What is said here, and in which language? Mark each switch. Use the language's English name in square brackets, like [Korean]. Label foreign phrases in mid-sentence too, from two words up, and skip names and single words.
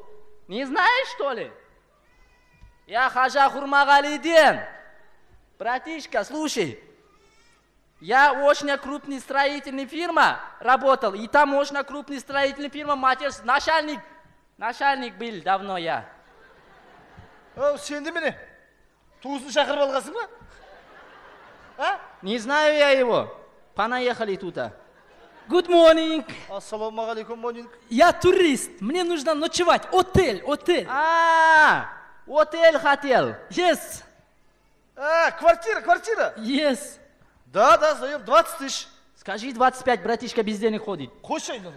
[Russian] Не знаешь, что ли? Я Хажа Хурмагалиден. Братишка, слушай. Я очень крупный строительный фирма работал. И там очень крупный строительный фирма, начальник был давно я. [Kazakh] Сенді міне? Туысын шақырып алғасың ба? [Russian] Не знаю я его. Понаехали туда. [English] Good morning. [Kazakh] Ассаламағалейкум, монинг. [Russian] Я турист. Мне нужно ночевать. Отель. Отель хотел. [English] Yes. [Russian] Квартира. [English] Yes. [Russian] Да, сдаем 20 тысяч. Скажи 25, братишка без денег ходит. Кушай, ну.